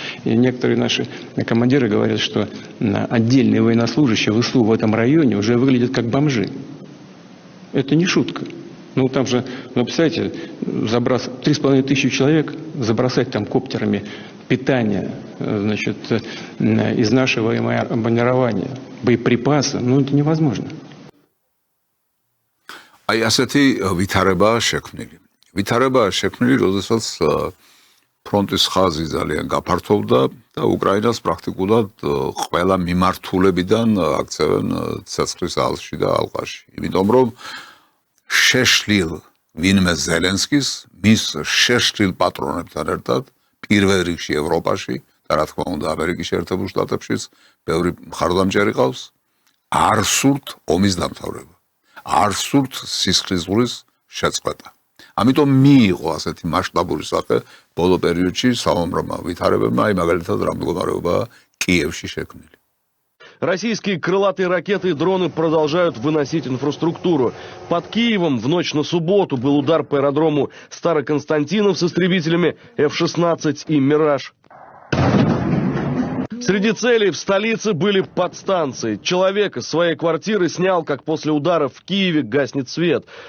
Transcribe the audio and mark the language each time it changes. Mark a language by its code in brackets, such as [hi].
[ru] И некоторые наши командиры говорят, что отдельные военнослужащие ВСУ в этом районе уже выглядят как бомжи. Это не шутка. Ну там же, представляете, 3500 человек, забросать там коптерами питание, значит, из нашего бронирования, боеприпасы, ну это невозможно. [ka] აი ასეთი ვითარებაა შექმნილი. ვითარებაა შექმნილი, როდესაც ფრონტის ხაზი ძალიან გაფართოვდა და უკრაინას პრაქტიკულად ყველა მიმართულებიდან აქცევენ ცეცხლის ალში და ალყაში. იმიტომ რომ შეშლილ ვინმე ზელენსკის მის შეშლილ პატრონებთან ერთად პირველ რიგში ევროპაში და რა თქმა უნდა ამერიკის შეერთებულ შტატებშიც ბევრი მხარდამჭერი ყავს არ სურთ ომის დამთავრება. არ სურთ სისხლისღურის შეწყვეტა. ამიტომ მიიღო ასეთი მასშტაბური სახე ბოლო პერიოდში საომრმა ვითარებებმა, აი მაგალითად რა მდგომარეობაა კიევში შექმნილი. [ru] Российские крылатые ракеты и дроны продолжают выносить инфраструктуру. Под Киевом в ночь на субботу был удар по аэродрому Староконстантинов с истребителями F-16 и «Мираж». Среди целей в столице были подстанции. Человек из своей квартиры снял, как после удара в Киеве гаснет свет.